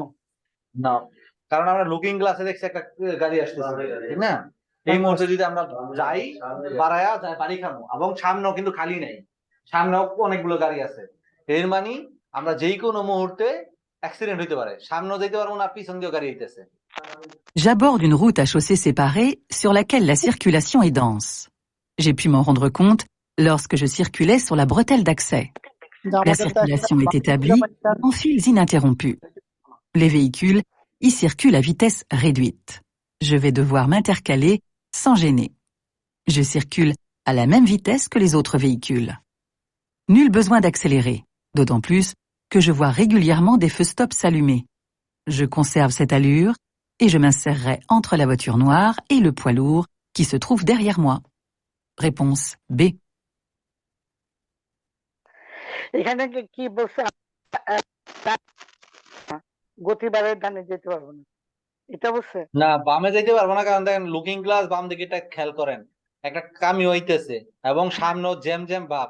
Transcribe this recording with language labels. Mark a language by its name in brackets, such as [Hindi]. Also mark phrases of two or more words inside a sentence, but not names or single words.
[Bangla] না, কারণ আমরা [English] looking glassে [Bangla] দেখছি একটা গাড়ি আসতেছে, ঠিক না? এই মুহূর্তে যদি আমরা যাই বাড়ায়া যাই বাড়ি খাবো, এবং সামনেও কিন্তু খালি নেই, সামনেও অনেকগুলো গাড়ি আছে। এর মানে আমরা যেই কোনো মুহূর্তে অ্যাক্সিডেন্ট হইতে পারে, সামনেও যেতে পারবো না, পিছন দিয়েও গাড়ি হইতেছে। [French] J'aborde une route à chaussée séparée sur laquelle la circulation est dense. J'ai pu m'en rendre compte lorsque je circulais sur la bretelle d'accès. La circulation est établie en files ininterrompues. Les véhicules y circulent à vitesse réduite. Je vais devoir m'intercaler sans gêner. Je circule à la même vitesse que les autres véhicules. Nul besoin d'accélérer, d'autant plus que je vois régulièrement des feux stop s'allumer. Je conserve cette allure et je m'insérerai entre la voiture noire et le poids lourd qui se trouve derrière moi. Réponse B. [Bangla] এখানে কি বলছে? গতি বাড়ায় ডানে যেতে পারবো না, এটা বলছে? না, বামে যেতে পারবো না, কারণ দেখেন [English] looking glass [Bangla] বাম দিকে খেয়াল করেন, একটা কামি হইতেছে এবং সামনে জ্যাম জ্যাম ভাব।